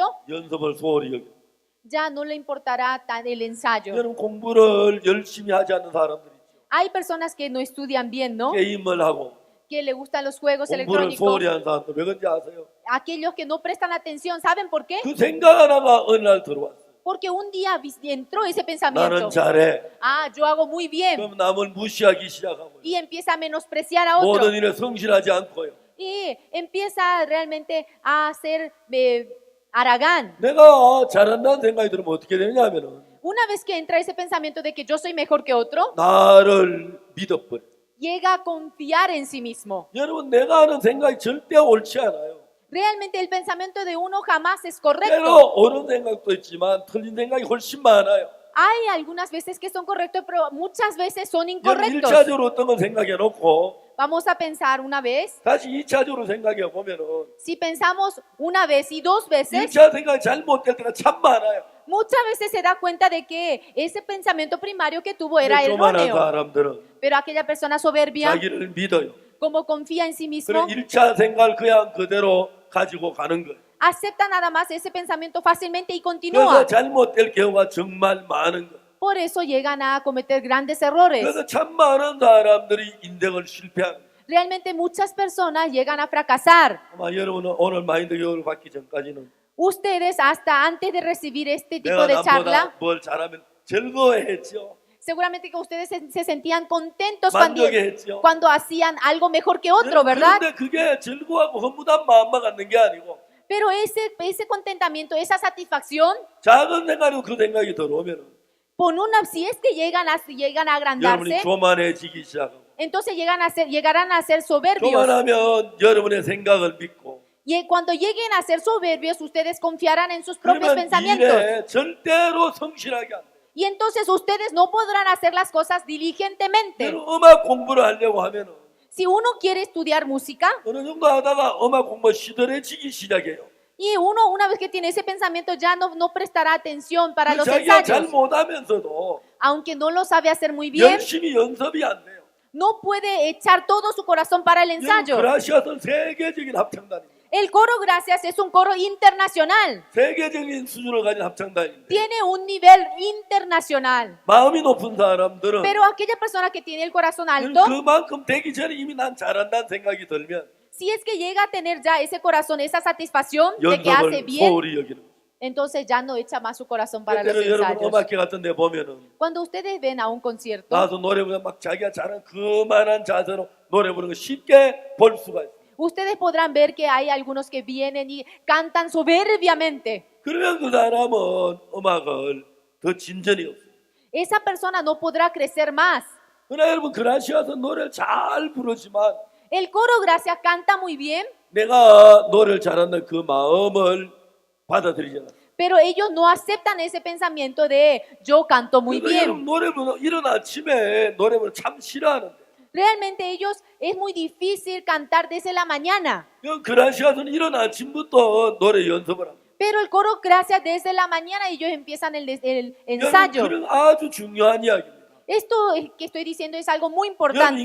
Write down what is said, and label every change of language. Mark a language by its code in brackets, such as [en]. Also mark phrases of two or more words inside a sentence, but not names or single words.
[ko] 연습을 소홀히 여겨. [es] ya no le importará el ensayo. [ko] 여러분 공부를 열심히 하지 않는 사람들 있죠. [es] Hay personas que no estudian bien, ¿no? [ko] 게임을 하고 [es] Que le gustan los juegos [ko] 공부를 [es] electrónicos. [ko] 소홀히 하는 사람들 왜 그런지 아세요? [es] Aquellos que no prestan atención, ¿saben por qué? [ko] 그 생각 하나가 어느 날 들어왔어요. [es] Porque un día entró ese [ko] 나는 [es] pensamiento. [ko] 잘해. [es] Ah, yo hago muy bien. [ko] 그럼 남을 무시하기 시작하고요. [es] Y empieza a menospreciar a [ko] 모든 [es] otro. [ko] 일에 성실하지 않고요. [es] Y empieza realmente a ser haragán. [ko] 내가 잘한다는 생각이 들으면 어떻게 되냐면은 [es] Una vez que entra ese pensamiento de que yo soy mejor que otro, [ko] 나를 믿어버려. [es] llega a confiar en sí mismo. [ko] 여러분 내가 하는 생각이 절대 옳지 않아요. [es] Realmente el pensamiento de uno jamás es [ko] 때로 [es] correcto. [ko] 옳은 생각도 있지만 틀린 생각이 훨씬 많아요. [es] Hay algunas veces que son correctos, pero muchas veces son [ko] 여러분 [es] incorrectos. [ko] 1차적으로 어떤 건 생각해 놓고 [es] Vamos a pensar una vez. [ko] 다시 2차적으로 생각해 보면은 [es] Si pensamos una vez y dos veces, [ko] 1차 생각이 잘못될 때가 참 많아요. [es] muchas veces se da cuenta de que ese pensamiento primario que tuvo era [ko] 근데 교만한 [es] erróneo. [ko] 사람들은 [es] Pero aquella persona soberbia, [ko] 자기를 믿어요. [es] como confía en sí mismo, [ko] 그래 1차 생각을 그냥 그대로 가지고 가는 거예요. [es] acepta nada más ese pensamiento fácilmente y [ko] 그래서 [es] continúa. [ko] 잘못될 경우가 정말 많은 거예요. [es] Por eso llegan a cometer grandes errores. [ko] 그래서 참 많은 사람들이 인생을 실패하는 거예요. [es] Realmente muchas personas llegan a fracasar. [ko] 아마 여러분은 오늘 마인드 교육을 받기 전까지는 [es] Ustedes hasta antes de recibir este tipo [ko] 내가 [es] de charla, [ko] 남보다 뭘 잘하면 즐거워했죠. [es] seguramente que ustedes se sentían contentos cuando, [ko] 만족했죠. [es] cuando hacían algo mejor que otro, ¿verdad? [ko] 그런데 그게 즐거워하고 허무한 마음만 갖는 게 아니고 [es] Pero ese contentamiento, esa satisfacción, [ko] 작은 생각으로 그 생각이 들어오면 [es] si es que llegan a [ko] 여러분이 [es] agrandarse, [ko] 교만해지기 시작하고 [es] entonces llegarán a ser soberbios. [ko] 교만하면 여러분의 생각을 믿고 [es] Y cuando lleguen a ser soberbios, ustedes confiarán en sus propios [ko] 그러면 [es] pensamientos. [ko] 일에 절대로 성실하게 안 돼요. [es] Y entonces ustedes no podrán hacer las cosas diligentemente. [ko] 여러분 음악 공부를 하려고 하면은 [es] Si uno quiere estudiar música [ko] 어느 정도 하다가 음악 공부 시들해지기 시작해요. [es] y uno una vez que tiene ese pensamiento ya no prestará atención para los [ko] 자기가 잘 [es] ensayos, [ko] 못하면서도 [es] aunque no lo sabe hacer muy bien, [ko] 열심히 연습이 안 돼요. [es] no puede echar todo su corazón para el [ko] 여러분 [es] ensayo. [ko] 그라시아스는 세계적인 합창단입니다. [es] El coro Gracias es un coro internacional, [ko] 세계적인 수준을 가진 합창단인데 [es] tiene un nivel internacional. [ko] 마음이 높은 사람들은 [es] Pero aquella persona que tiene el corazón alto, [ko] 그만큼 되기 전에 이미 난 잘한다는 생각이 들면 [es] si es que llega a tener ya ese corazón, esa satisfacción de que hace [ko] 연습을 [es] bien, [ko] 소홀히 여기는 거예요. [es] entonces ya no echa más su corazón para los [ko] 때로 여러분 [es] ensayos. [ko] 음악회 같은 데 보면은 [es] Cuando ustedes ven a un concierto, [ko] 나와서 노래 부르면 막 자기가 잘한 그만한 자세로 노래 부르는 거 쉽게 볼 수가 있어요. [es] ustedes podrán ver que hay algunos que vienen y cantan soberbiamente. [ko] 그러면 그 사람은 음악을 더 진전이 없어요. [es] Esa persona no podrá crecer más. [ko] 그러나 여러분 그라시아서 노래를 잘 부르지만 [es] El coro Gracias canta muy bien, [ko] 내가 노래를 잘한다는 그 마음을 받아들이지 않아요. [es] pero ellos no aceptan ese pensamiento de yo canto muy [ko] 그러니까 여러분 [es] bien. [ko] 노래 부르는 이른 아침에 노래 부르는 참 싫어하는데 [es] Realmente ellos es muy difícil cantar desde la mañana. [ko] 그라시아서는 이른 아침부터 노래 연습을 합니다. [es] Pero el coro Gracias desde la mañana ellos empiezan el ensayo. [ko] 그런 아주 중요한 이야기입니다. [es] Esto que estoy diciendo es algo muy [ko] 여러분 [es] importante.